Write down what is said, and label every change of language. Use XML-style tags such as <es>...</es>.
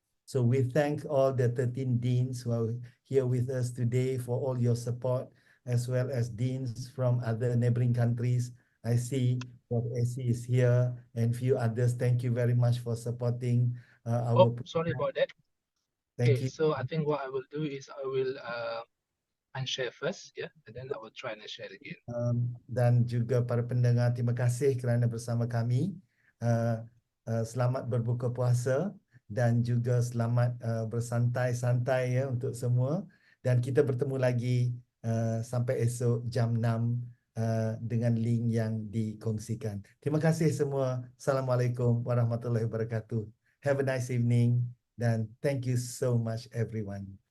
<en>So we thank all the 13 deans who are here with us today for all your support, as well as deans from other neighboring countries. I see Prof. Essie is here and few others. Thank you very much for supporting our Sorry about that. Thank Okay, you. so I think what I will do is I will unshare first, yeah, and then I will try and share again.</en> <ms>Dan juga para pendengar, terima kasih kerana bersama kami. Selamat berbuka puasa dan juga selamat bersantai-santai ya untuk semua. Dan kita bertemu lagi sampai esok jam 6 dengan link yang dikongsikan. Terima kasih semua. Assalamualaikum warahmatullahi wabarakatuh.</ms> <en>Have a nice evening dan thank you so much everyone.</en>